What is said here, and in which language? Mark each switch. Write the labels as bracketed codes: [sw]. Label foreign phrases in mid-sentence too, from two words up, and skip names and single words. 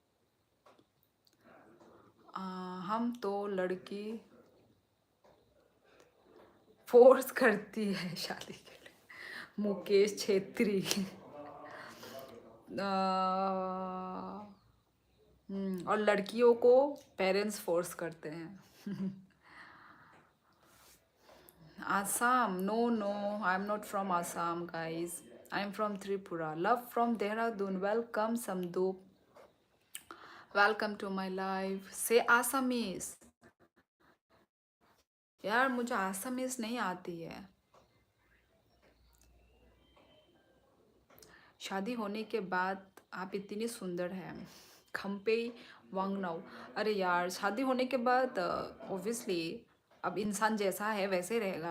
[hi] हम तो लड़की फोर्स करती है शादी के लिए। मुकेश छेत्री। और लड़कियों को पेरेंट्स फोर्स करते हैं। [en] Assam? No, no, I'm not from Assam, guys. I'm from Tripura. Love from Dehradun. Welcome, Samdoop. Welcome to my life. Say Assamese. [hi] यार मुझे आसामीज नहीं आती है। शादी होने के बाद आप इतनी सुंदर हैं। [trp] खम्पे वांगनाउ। [hi] अरे यार शादी होने के बाद ऑब्वियसली अब इंसान जैसा है वैसे रहेगा।